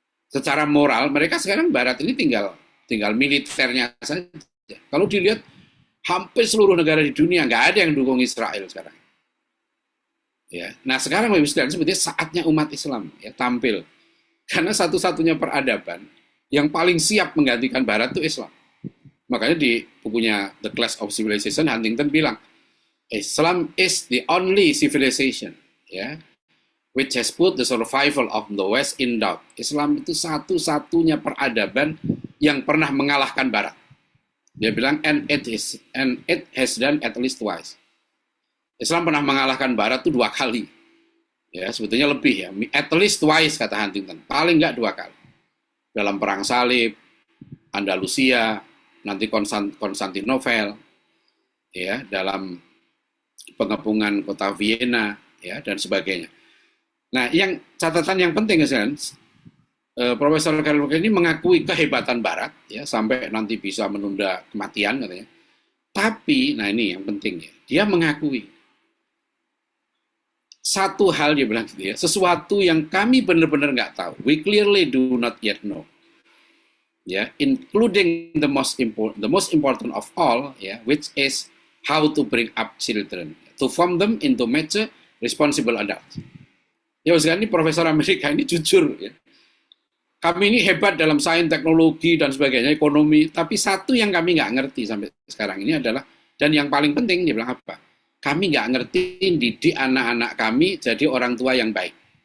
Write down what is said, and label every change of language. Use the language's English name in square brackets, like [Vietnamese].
[Indonesian] Secara moral mereka sekarang Barat ini tinggal militernya saja. Kalau dilihat hampir seluruh negara di dunia nggak ada yang dukung Israel sekarang. Ya, nah sekarang Bapak Ibu sekalian sebetulnya saatnya umat Islam ya tampil, karena satu-satunya peradaban yang paling siap menggantikan Barat itu Islam. Makanya di bukunya [English] The Clash of Civilization Huntington bilang Islam is the only civilization, ya, which has put the survival of the West in doubt. [Indonesian] Islam itu satu-satunya peradaban yang pernah mengalahkan Barat. Dia bilang, [English] and it has done at least twice. [Indonesian] Islam pernah mengalahkan Barat itu 2 kali. Ya, sebetulnya lebih ya. [English] At least twice, [Indonesian] kata Huntington. Paling nggak 2 kali. Dalam Perang Salib, Andalusia, nanti Konstantinopel, ya, dalam pengepungan kota Vienna, ya, dan sebagainya. Nah, catatan yang penting, Profesor Karl ini mengakui kehebatan Barat, ya, sampai nanti bisa menunda kematian katanya. Tapi, nah ini yang penting ya, dia mengakui satu hal dia bilang gitu ya, sesuatu yang kami benar-benar nggak tahu. [English] We clearly do not yet know, ya, including the most important of all, ya, which is how to bring up children, to form them into mature, responsible adults. [Indonesian] Ya, sekarang ini Profesor Amerika ini jujur, ya. Kami ini hebat dalam sains, teknologi, dan sebagainya, ekonomi, tapi satu yang kami nggak ngerti sampai sekarang ini adalah, dan yang paling penting, dia bilang apa? Kami nggak ngerti didik anak-anak kami jadi orang tua yang baik.